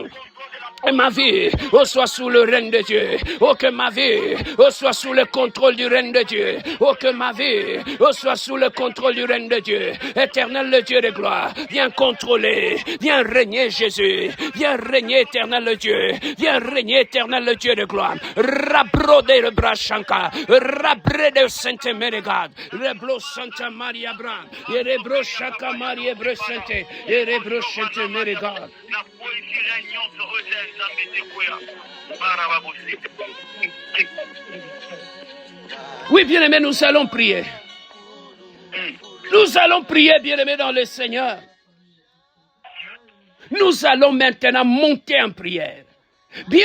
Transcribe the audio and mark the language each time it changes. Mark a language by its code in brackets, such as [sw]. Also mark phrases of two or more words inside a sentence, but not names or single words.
[fr] Et ma vie, oh, soit sous le règne de Dieu. Oh, que ma vie, oh, soit sous le contrôle du règne de Dieu. Oh, que ma vie, oh, soit sous le contrôle du règne de Dieu. Éternel, le Dieu de gloire, viens contrôler, viens régner, Jésus. Viens régner, éternel, le Dieu. Viens régner, éternel, le Dieu de gloire. Rabrode le brachanka, rabrede sainte Mérégade, reblo Santa Maria Brand, et rebro Chaka Maria Bresente, et rebro Santa Mérégade. Oui, bien-aimés, nous allons prier. Nous allons prier, bien-aimés, dans le Seigneur. Nous allons maintenant monter en prière.